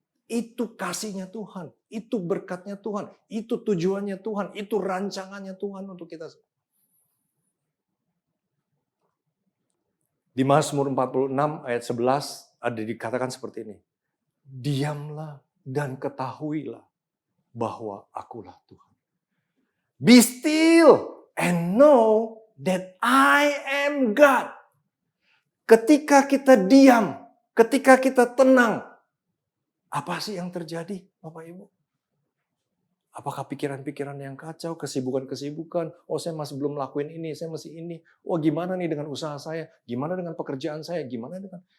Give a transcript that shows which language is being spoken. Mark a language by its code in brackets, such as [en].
[id] Itu kasihnya Tuhan, itu berkatnya Tuhan, itu tujuannya Tuhan, itu rancangannya Tuhan untuk kita. Di Mazmur 46 ayat 11 ada dikatakan seperti ini. Diamlah dan ketahuilah bahwa akulah Tuhan. [en] Be still and know that I am God. [id] Ketika kita diam, ketika kita tenang, apa sih yang terjadi, Bapak Ibu? Apakah pikiran-pikiran yang kacau, kesibukan-kesibukan, oh saya masih belum lakuin ini, saya masih ini, oh gimana nih dengan usaha saya, gimana dengan pekerjaan saya, gimana dengan...